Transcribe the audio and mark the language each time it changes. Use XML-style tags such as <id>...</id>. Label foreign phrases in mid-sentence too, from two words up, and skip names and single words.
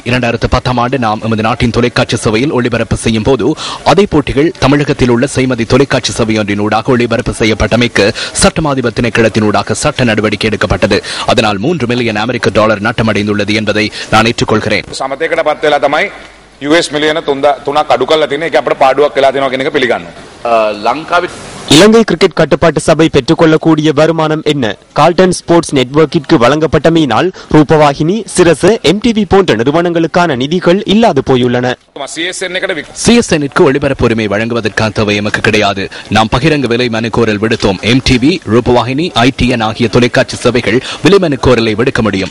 <ta>2010 ஆண்டு நாம் எமது நாட்டின் தொலைக்காட்சி சபையில் ஒளிபரப்பு செய்யும் போது அதே போட்டிகள் தமிழகத்தில் உள்ள செய்மதி தொலைக்காட்சி சபையொன்றினூடாக ஒளிபரப்பு செய்யப்பட்டமைக்கு சட்டமாதிபர் திணைக்களத்தினூடாக சட்ட நடவடிக்கை எடுக்கப்பட்டது. அதனால் 3 மில்லியன் அமெரிக்க டாலர் நட்டமடைந்துள்ளது என்பதை நான் ஏற்றுக்கொள்கிறேன்.</ta> <si>US මිලියන 3ක් අඩු කරලා තියෙන එක අපිට පාඩුවක් වෙලා තියෙනවා කියන එක පිළිගන්නවා. ලංකාවේ</si> <ta>இலங்கை கிரிக்கெட் கட்டுப்பாட்டு சபை பெற்றுக்கொள்ளக்கூடிய வருமானம் என்ன? கால்டன் ஸ்போர்ட்ஸ் நெட்வொர்க்கிற்கு வழங்கப்பட்டமையினால் ரூபவாகினி, சிரசு, MTV போன்ற நிறுவனங்களுக்கான நிதிகள் இல்லாது போயுள்ளன. CSN-க்கு ஒளிபரப்பு உரிமை வழங்குவதற்கான தேவை எமக்கு கிடையாது. நாம் பகிரங்க விலை மனு கோரல் விடுத்தோம். MTV, ரூபவாகினி, ITN ஆகிய தொலைக்காட்சி சேவைகள் விலை மனு கோரலை விடுக்க முடியும்.</ta>